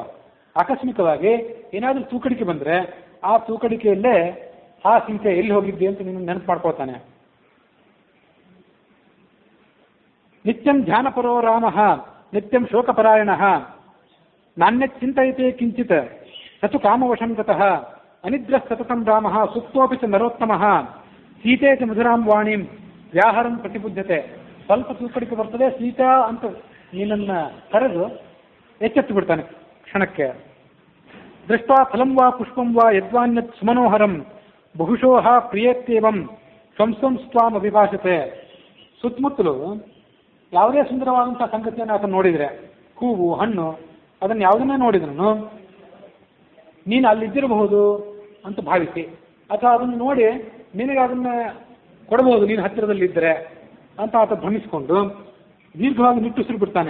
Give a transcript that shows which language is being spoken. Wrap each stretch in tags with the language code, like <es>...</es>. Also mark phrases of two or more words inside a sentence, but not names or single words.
<kn>ಆಕಸ್ಮಿಕವಾಗಿ ಏನಾದರೂ ತೂಕಡಿಕೆ ಬಂದರೆ ಆ ತೂಕಡಿಕೆಯಲ್ಲೇ ಆ ಸೀತೆ ಎಲ್ಲಿ ಹೋಗಿದ್ದೆ ಅಂತ ನಿನ್ನ ನೆನಪು ಮಾಡ್ಕೋತಾನೆ.</kn> <sa>ನಿತ್ಯಂ ಧ್ಯಾನಪರೋ ರಾಮ ನಿತ್ಯಂ ಶೋಕಪರಾಯಣ ನಾಣ್ಯತ್ ಚಿಂತಯತೆ ಕಿಂಚಿತ್ ಸತು ಕಾಮವಶಂ ಗತಃ ಅನಿದ್ರ ಸತತಂ ರಾಮ ಸುಪ್ತೋಪಿ ಚ ನರೋತ್ತಮಃ ಸೀತೆ ಚ ಮಧುರಾಂ ವಾಣಿಂ ವ್ಯಾಹರಂ ಪ್ರತಿಬುದ್ಧತೆ.</sa> <kn>ಸ್ವಲ್ಪ ತೂಕಡಿಕೆ ಬರ್ತದೆ, ಸೀತಾ ಅಂತ ನೀನನ್ನ ಕರೆದು ಎಚ್ಚೆತ್ತು ಬಿಡ್ತಾನೆ ಕ್ಷಣಕ್ಕೆ.</kn> <sa>ದೃಷ್ಟ ಫಲಂ ವಾ ಪುಷ್ಪಂ ವಾ ಯದ್ವಾನ್ಯತ್ ಸುಮನೋಹರಂ ಬಹುಶೋಹ ಪ್ರಿಯತ್ಯೇವಂ ಸ್ವಂ ಸ್ವಾಮ್ ಅಭಿಭಾಷತೆ.</sa> <kn>ಸುತ್ತಮುತ್ತಲು ಯಾವುದೇ ಸುಂದರವಾದಂಥ ಸಂಗತಿಯನ್ನು ಆತ ನೋಡಿದರೆ, ಹೂವು, ಹಣ್ಣು, ಅದನ್ನು ಯಾವುದನ್ನೇ ನೋಡಿದ್ರು ನೀನು ಅಲ್ಲಿದ್ದಿರಬಹುದು ಅಂತ ಭಾವಿಸಿ, ಅಥವಾ ಅದನ್ನು ನೋಡಿ ನಿನಗೆ ಅದನ್ನು ಕೊಡಬಹುದು ನೀನು ಹತ್ತಿರದಲ್ಲಿದ್ದರೆ ಅಂತ ಆತ ಭ್ರಮಿಸಿಕೊಂಡು ದೀರ್ಘವಾಗಿ ನಿಟ್ಟುಸಿರು ಬಿಡ್ತಾನೆ.</kn>